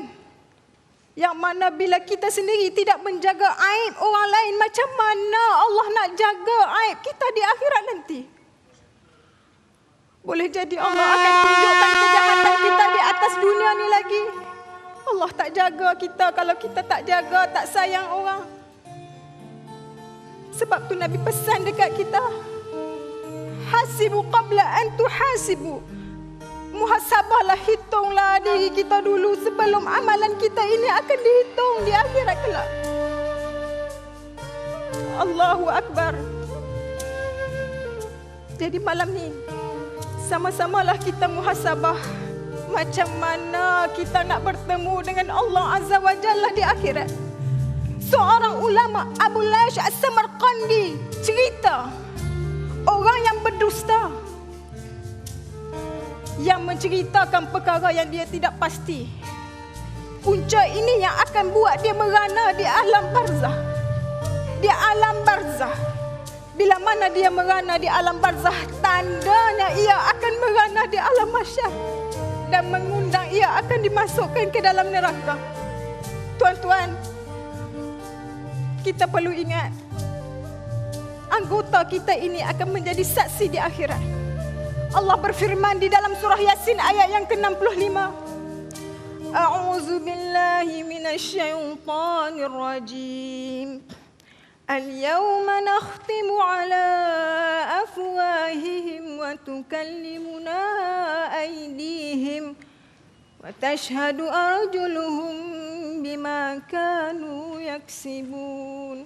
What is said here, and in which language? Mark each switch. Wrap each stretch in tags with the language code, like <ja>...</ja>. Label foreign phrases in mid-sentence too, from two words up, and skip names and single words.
<ms>Yang mana bila kita sendiri tidak menjaga aib orang lain, macam mana Allah nak jaga aib kita di akhirat nanti? Boleh jadi Allah akan tunjukkan kejahatan kita di atas dunia ni lagi. Allah tak jaga kita kalau kita tak jaga, tak sayang orang. Sebab tu Nabi pesan dekat kita,</ms> <ar>حاسبوا قبل أن تحاسبوا.</ar> <ms>Muhasabahlah, hitunglah diri kita dulu sebelum amalan kita ini akan dihitung di akhirat kelak.</ms> <ar>الله أكبر.</ar> <ms>Jadi malam ni sama-samalah kita muhasabah macam mana kita nak bertemu dengan Allah</ms> <ar>عز وجل</ar> <ms>di akhirat. Seorang ulama, Abu Layth As-Samarqandi, cerita orang yang berdusta, yang menceritakan perkara yang dia tidak pasti. Punca ini yang akan buat dia merana di alam barzah. Di alam barzah. Bila mana dia merana di alam barzah, tandanya ia akan merana di alam mahsyar dan mengundang ia akan dimasukkan ke dalam neraka. Tuan-tuan, kita perlu ingat, anggota kita ini akan menjadi saksi di akhirat. Allah berfirman di dalam surah Yasin ayat yang ke-65.</ms> <ar>أعوذ بالله من الشيطان الرجيم. اليوم نختم على أفواههم وتكلمنا أيديهم وتشهد أرجلهم بما كانوا يكسبون.</ar>